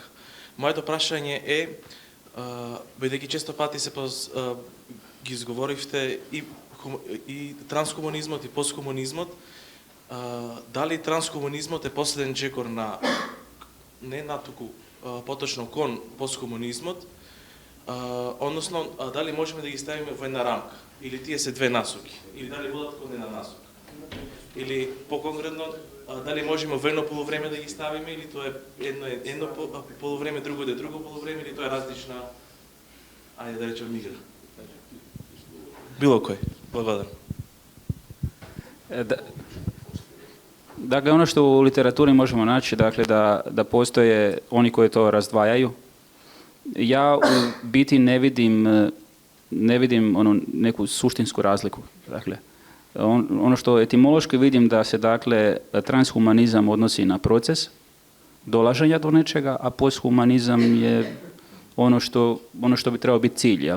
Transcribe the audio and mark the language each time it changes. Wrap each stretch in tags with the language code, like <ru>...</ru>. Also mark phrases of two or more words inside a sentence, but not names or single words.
<mk>Моето прашање е, бидејќи често пати ги изговоривте и трансхуманизмот и посткомунизмот, дали транскомунизмот е последен чекор на не натуку поточно кон посткомунизмот, односно дали можеме да ги ставиме во една рамка, или тие се две насоки, или дали водат кон една насока. Или поконкретно, дали можеме во едно полувреме да ги ставиме, или тоа е едно полувреме, друго да е друго полувреме, или тоа е различна, ајде да речем, игра. Било кој. Благодарам.</mk> <hr>Dakle, ono što u literaturi možemo naći, dakle, da postoje oni koji to razdvajaju. Ja u biti ne vidim neku suštinsku razliku. Dakle, ono što etimološki vidim da se, dakle, transhumanizam odnosi na proces dolaženja do nečega, a posthumanizam je ono što bi trebao biti cilj, jel?</hr>